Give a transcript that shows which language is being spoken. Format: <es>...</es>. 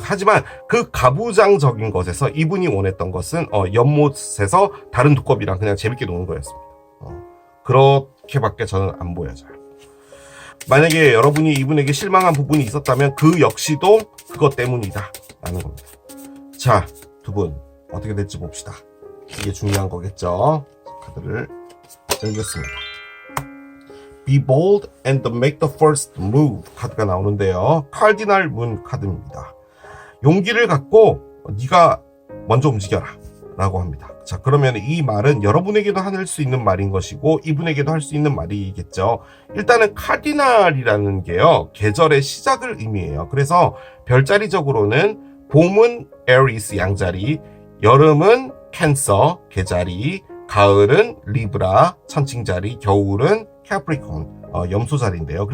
<ko>하지만 그 가부장적인 것에서 이분이 원했던 것은 연못에서 다른 두꺼비랑 그냥 재밌게 노는 거였습니다. 그렇게밖에 저는 안 보여져요. 만약에 여러분이 이분에게 실망한 부분이 있었다면 그 역시도 그것 때문이다 라는 겁니다. 자, 두 분 어떻게 될지 봅시다. 이게 중요한 거겠죠. 카드를 열겠습니다.</ko> <en>Be bold and make the first move</en> <ko>카드가 나오는데요. 카디널 문 카드입니다. 용기를 갖고 네가 먼저 움직여라 라고 합니다. 자, 그러면 이 말은 여러분에게도 할 수 있는 말인 것이고 이분에게도 할 수 있는 말이겠죠. 일단은 카디널이라는 게요, 계절의 시작을 의미해요. 그래서 별자리적으로는 봄은 에리스 양자리, 여름은 캔서 개자리, 가을은 리브라 천칭자리, 겨울은 캐프리콘 염소자리인데요.</ko>